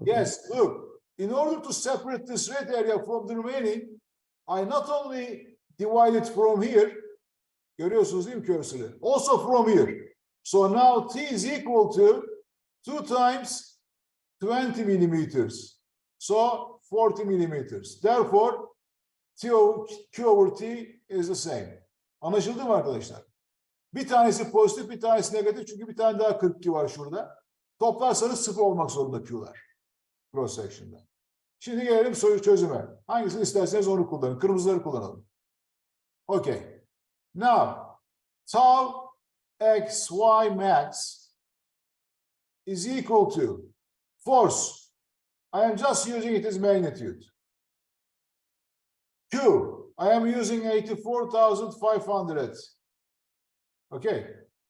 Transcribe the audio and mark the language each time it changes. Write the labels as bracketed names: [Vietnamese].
[English] Yes, look. In order to separate this red area from the remaining, I not only divide it from here, [Turkish] görüyorsunuz değil mi cursor'ı? [English] Also from here. So now T is equal to 2 times 20 millimeters. So 40 millimeters. Therefore, Q over T is the same. [Turkish] Anlaşıldı mı arkadaşlar? Bir tanesi pozitif, bir tanesi negatif. Çünkü bir tane daha 42 var şurada. Toplarsanız 0 olmak zorunda Q'lar. Cross section'da. Şimdi gelelim soru çözüme. Hangisini isterseniz onu kullanın. Kırmızıları kullanalım. [English] Okay. Now, tau x y max is equal to force. I am just using it as magnitude. Q, I am using 84,500. Okay.